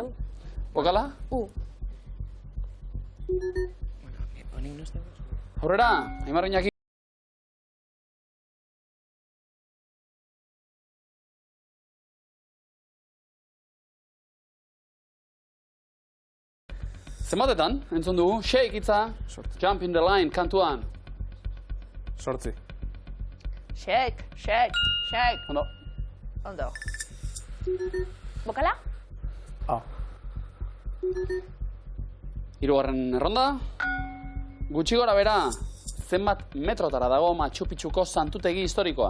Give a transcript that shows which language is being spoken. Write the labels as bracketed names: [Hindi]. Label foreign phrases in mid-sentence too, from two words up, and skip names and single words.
[Basque] Bokala? Aurrera, Aimar Iñaki. Zenbatetan, entzun dugu, [English] shake itza, jump in the line, [Basque] kantuan. 8. Shake. Ondo. Ondo. Bokala? Hirugarren erronda. Gutxi gora bera, zenbat metrotara dago Machu Picchuko santutegi historikoa.